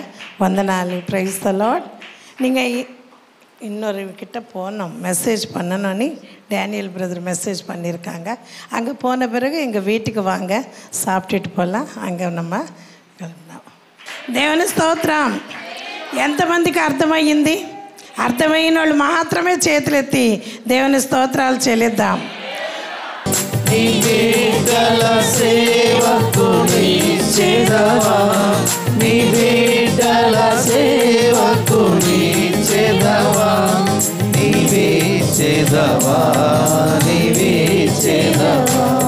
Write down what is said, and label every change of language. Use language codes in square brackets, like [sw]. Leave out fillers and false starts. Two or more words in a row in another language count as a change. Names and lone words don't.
[en] வந்தனாலு Praise the Lord. [ta] நீங்கள் இன்னொரு கிட்ட போனோம், மெசேஜ் பண்ணணும்னு டேனியல் பிரதர் மெசேஜ் பண்ணியிருக்காங்க. அங்கே போன பிறகு எங்கள் வீட்டுக்கு வாங்க, சாப்பிட்டுட்டு போகலாம். அங்கே நம்ம [te] వెళ్దాం. దేవుని స్తోత్రం. ఎంతమందికి అర్థమయ్యింది? అర్థమైన వాళ్ళు మాత్రమే చేతులెత్తి దేవుని స్తోత్రాలు చెల్లిద్దాం. నీ బిడ్డల సేవకుని చేదవా, నీ బిడ్డల సేవకుని చేదవా, నీవే చేదవా, నీవే చేదవా.